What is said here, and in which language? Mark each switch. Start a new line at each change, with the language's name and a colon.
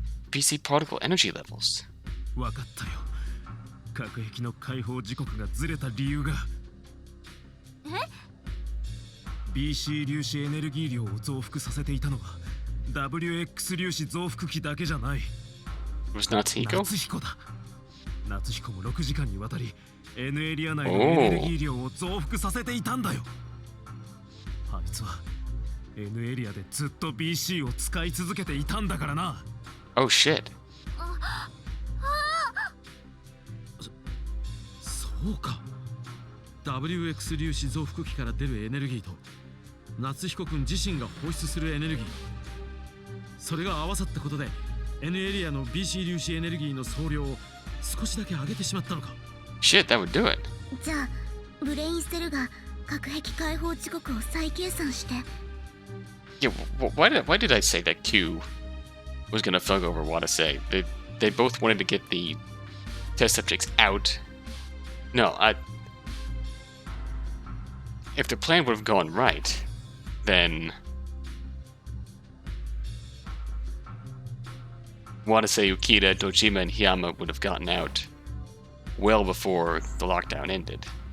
English: BC particle energy levels.
Japanese: わかったよ。核壁の解放時刻がずれた理由が。 BC 粒子エネルギー量を増幅させていたのは WX 粒子増幅器だけじゃない。
English: Was Natsuhiko?
Japanese: 夏彦だ。夏彦も6時間にわたり N エリア内のエネルギー量を増幅させていたんだよ。あいつは N エリアでずっと BC を使い続けていたんだからな。
English: Oh shit.
Japanese: そうか。 WX 粒子増幅器から出るエネルギーと夏彦君自身が放出するエネルギー、それが合わさったことで N エリアの BC 粒子エネルギーの総量を少しだけ上げてしまったのか。
English: Shit, that would do it.
Japanese: じゃあブレインステルが核壁解放時刻を再計算して。
English: Yeah, why did I say that Q was gonna thug over Watase? They both wanted to get the test subjects out. No, if their plan would have gone right, then Watase, Ukida, Dojima, and Hiyama would have gotten out well before the lockdown ended.